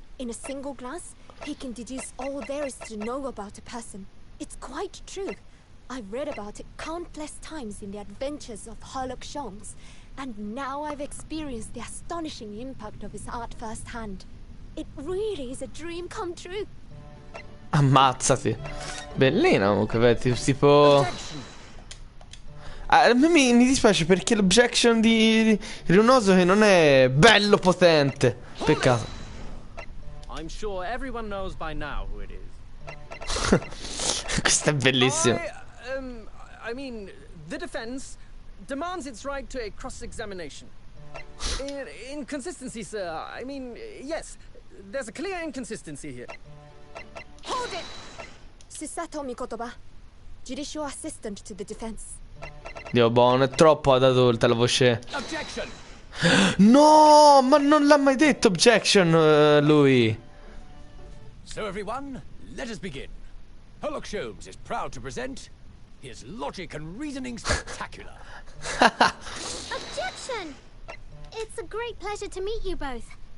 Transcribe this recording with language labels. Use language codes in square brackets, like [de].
[en] In a single glance, he can deduce all there is to know about a person. It's quite true. I've read about it countless times in the adventures of Sherlock Sholmes, and now I've experienced the astonishing impact of his art firsthand. It really is a dream come true. [it] Ammazzati. Bellina comunque, vedi, tipo... a me mi dispiace perché l'objection di Runoso che non è bello potente. Peccato. [en] I'm sure everyone knows by now who it is. [it] Questo è bellissimo. [en] I mean, the defense demands its right to a cross-examination. Inconsistency, sir. I mean, yes, there's a clear inconsistency here. Hold it! Susato Mikotoba, judicial assistant to the defense. [it] Dio buono, è troppo ad adulta la voce. [en] Objection! [it] No, ma non l'ha mai detto objection lui. [en] So everyone, let us begin. Sherlock Sholmes is proud to present his logic and reasoning spectacular. Objection! It's a great pleasure to meet you both.